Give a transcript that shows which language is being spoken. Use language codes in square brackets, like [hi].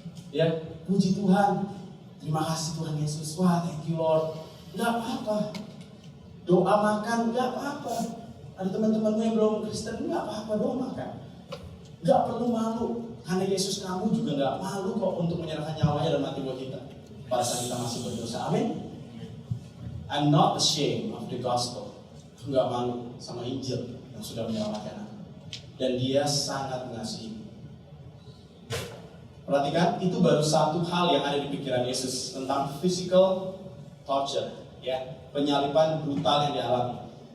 [id] Ya, puji Tuhan. Terima kasih Tuhan Yesus. Wah, [en] thank you Lord. [id] Gak apa-apa. Doa makan, gak apa-apa. Ada teman-temanmu yang belum Kristen, gak apa-apa, doa makan. Gak perlu malu. Karena Yesus kamu juga gak malu kok untuk menyerahkan nyawanya dan mati buat kita pada saat kita masih berdosa. Amin. [en] I'm not ashamed of the gospel. [id] Aku gak malu sama Injil yang sudah menyelamatkan aku. Dan dia sangat mengasihi. Perhatikan, itu baru satu hal yang ada di pikiran Yesus tentang physical torture, ya, penyaliban brutal yang dialami.